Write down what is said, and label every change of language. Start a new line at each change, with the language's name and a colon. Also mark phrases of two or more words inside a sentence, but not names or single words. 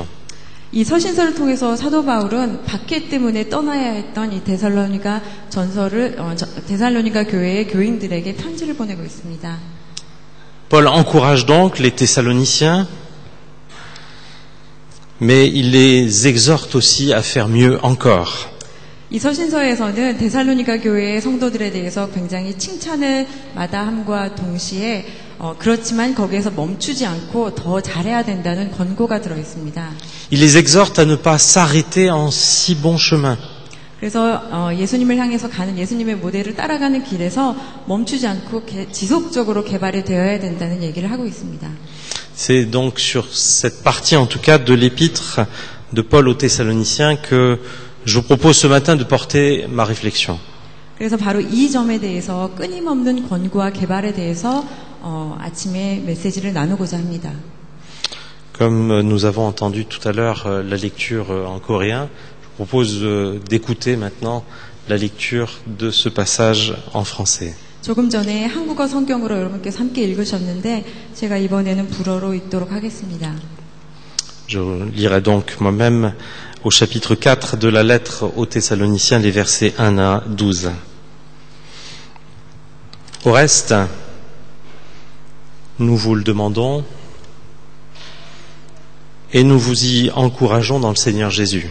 Korean: 이 서신서를 통해서 사도 바울은 박해 때문에 떠나야 했던 이 데살로니가 데살로니가 교회의 교인들에게 편지를 보내고 있습니다.
French: Paul encourage donc les Thessaloniciens, mais il les exhorte aussi à faire mieux encore.
Korean: 이 서신서에서는 데살로니가 교회의 성도들에 대해서 굉장히 칭찬을 마다함과 동시에 그렇지만 거기에서 멈추지 않고 더 잘해야 된다는 권고가 들어 있습니다.
French: Il les exhorte à ne pas s'arrêter en si bon chemin.
Korean: 그래서 예수님을 향해서 가는 예수님의 모델을 따라가는 길에서 멈추지 않고 지속적으로 개발이 되어야 된다는 얘기를 하고 있습니다.
French: C'est donc sur cette partie, en tout cas, de l'épître de Paul aux Thessaloniciens que je vous propose ce matin de porter ma réflexion.
Korean: 그래서 바로 이 점에 대해서 끊임없는 권고와 개발에 대해서 아침에 메시지를 나누고자 합니다.
French: Comme nous avons entendu tout à l'heure la lecture en coréen, je vous propose d'écouter maintenant la lecture de ce passage en français.
Korean: 조금 전에 한국어 성경으로 여러분께서 함께 읽으셨는데 제가 이번에는 불어로 읽도록 하겠습니다.
French: Je lirai donc moi-même au chapitre 4 de la lettre aux Thessaloniciens, les versets 1 à 12. Au reste, nous vous le demandons et nous vous y encourageons dans le Seigneur Jésus.